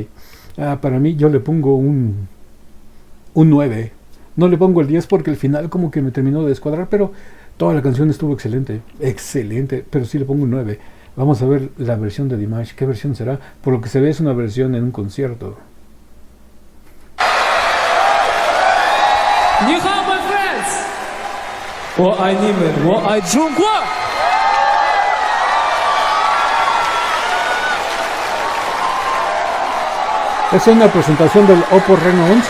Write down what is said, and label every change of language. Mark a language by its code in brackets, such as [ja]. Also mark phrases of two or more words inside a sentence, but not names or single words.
[es] Para mí yo le pongo un 9. No le pongo el 10 porque el final como que me terminó de descuadrar, pero toda la canción estuvo excelente, excelente, pero sí le pongo un 9. Vamos a ver la versión de Dimash. ¿Qué versión será? Por lo que se ve es una versión en un concierto. [zh] 你好 [en] my friends [zh] 我爱你们我爱中国 [es] Es una presentación del Oppo Reno 11.